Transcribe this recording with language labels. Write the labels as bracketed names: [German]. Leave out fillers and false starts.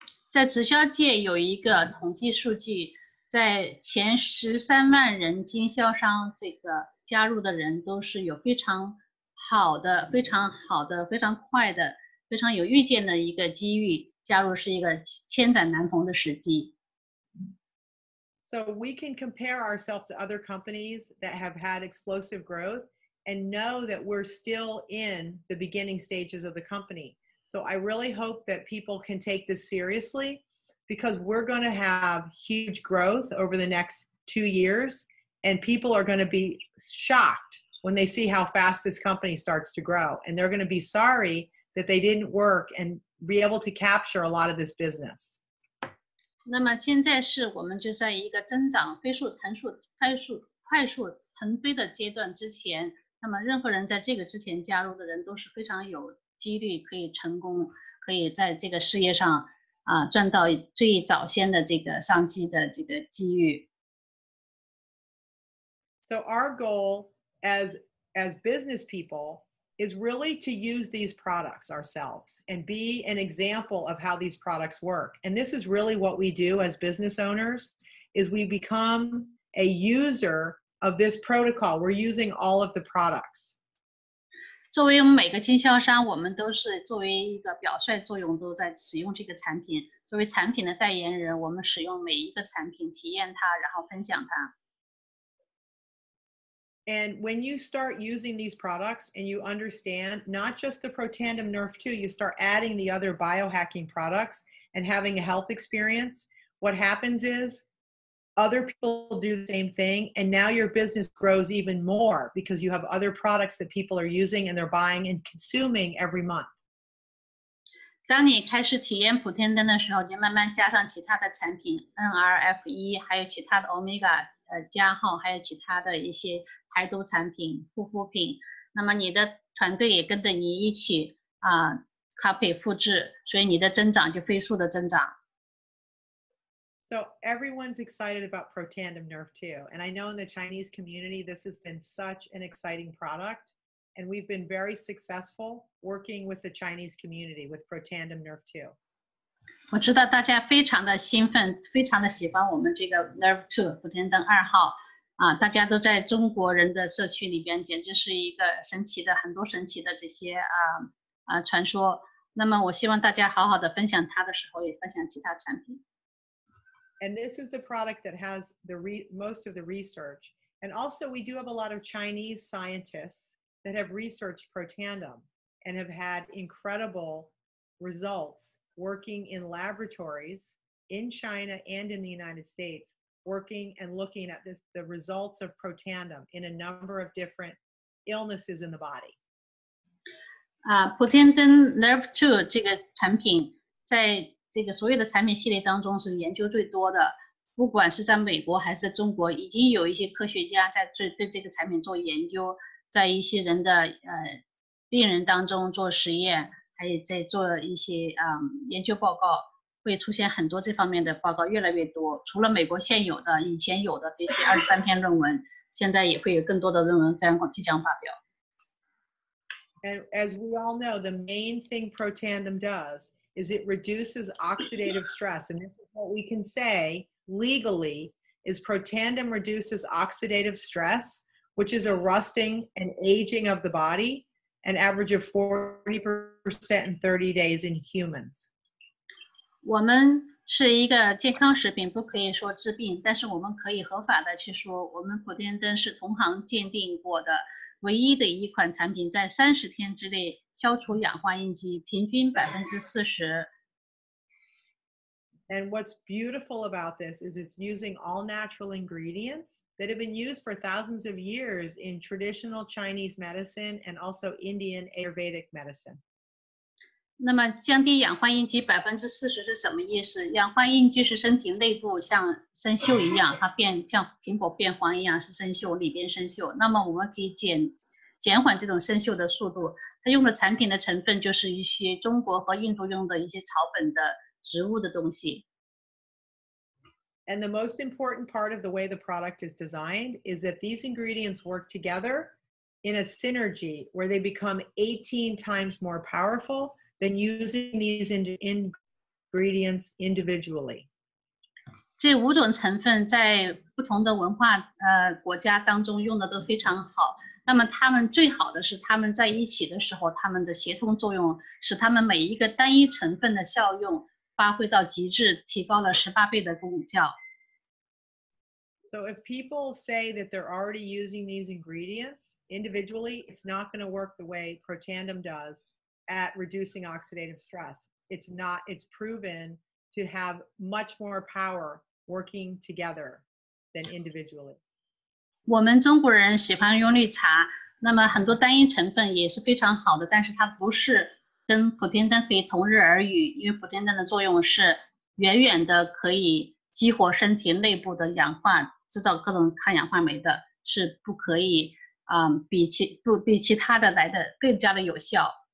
[Chinese] 在直销界有一个统计数据，在前13万人经销商这个加入的人都是有非常好的、非常快的、非常有预见的一个机遇，加入是一个千载难逢的时机。 [English] So we can compare ourselves to other companies that have had explosive growth and know that we're still in the beginning stages of the company. So I really hope that people can take this seriously because we're going to have huge growth over the next 2 years, and people are going to be shocked when they see how fast this company starts to grow. And they're going to be sorry that they didn't work and be able to capture a lot of this business. [Chinese] 那么现在是我们就在一个增长快速腾飞的阶段之前，那么任何人在这个之前加入的人都是非常有几率可以成功，可以在这个事业上赚到最早先的这个商机的这个机遇。 [English] So our goal as business people is really to use these products ourselves and be an example of how these products work. And this is really what we do as business owners, is we become a user of this protocol. We're using all of the products. [Chinese] 作为我们每个经销商，我们都是作为一个表率作用，都在使用这个产品。作为产品的代言人，我们使用每一个产品，体验它，然后分享它。 [English] And when you start using these products and you understand not just the Protandim Nerve 2, you start adding the other biohacking products and having a health experience, what happens is other people do the same thing, and now your business grows even more because you have other products that people are using and they're buying and consuming every month. [Chinese] 当你开始体验普天灯的时候，就慢慢加上其他的产品 NRF1，还有其他的 Omega 加号，还有其他的一些排毒产品、护肤品。那么你的团队也跟着你一起copy 复制，所以你的增长就飞速的增长。 [English] So everyone's excited about Protandim Nerve 2. And I know in the Chinese community, this has been such an exciting product. And we've been very successful working with the Chinese community with Protandim Nerve 2. [Chinese] 我知道大家非常的兴奋，非常的喜欢我们这个 Nerve 2普天灯2号大家都在中国人的社区里边，简直是一个神奇的很多神奇的这些传说。那么我希望大家好好的分享它的时候，也分享其他产品。 [English] And this is the product that has most of the research. And also we do have a lot of Chinese scientists that have researched Protandim and have had incredible results working in laboratories in China and in the United States, working and looking at the results of Protandim in a number of different illnesses in the body. [Chinese] 普天灯 Nerve 2这个产品在这个所有的产品系列当中是研究最多的，不管是在美国还是中国，已经有一些科学家在对这个产品做研究，在一些人的病人当中做实验，还有在做一些研究报告，会出现很多这方面的报告越来越多。除了美国现有的、以前有的这些23篇论文，现在也会有更多的论文即将发表。 [English] And as we all know, the main thing Protandim does is it reduces oxidative stress. And this is what we can say legally is Protandim reduces oxidative stress, which is a rusting and aging of the body, an average of 40% in 30 days in humans. [Chinese] 我们是一个健康食品，不可以说治病，但是我们可以合法的去说，我们普天灯是同行鉴定过的唯一的一款产品，在30天之内消除氧化印记，平均40%。 [English] And what's beautiful about this is it's using all natural ingredients that have been used for thousands of years in traditional Chinese medicine and also Indian Ayurvedic medicine. [Chinese] 那么降低氧化应激40%是什么意思？氧化应激是身体内部像生锈一样，它像苹果变黄一样是生锈，里边生锈。那么我们可以减缓这种生锈的速度。它用的产品的成分就是一些中国和印度用的一些草本的植物的东西。 [English] And the most important part of the way the product is designed is that these ingredients work together in a synergy where they become 18 times more powerful than using these ingredients individually. [Chinese] 这5种成分在不同的文化国家当中用的都非常好。那么它们最好的是它们在一起的时候，它们的协同作用使它们每一个单一成分的效用发挥到极致，提高了18倍的功效。 [English] So if people say that they're already using these ingredients individually, it's not going to work the way Protandim does at reducing oxidative stress. It's not, it's proven to have much more power working together than individually. [Chinese] 我们中国人喜欢用绿茶，那么很多单一成分也是非常好的，但是它不是跟普天登可以同日而语，因为普天登的作用是远远的可以激活身体内部的氧化，制造各种抗氧化酶的，是不可以比其他的来的更加的有效。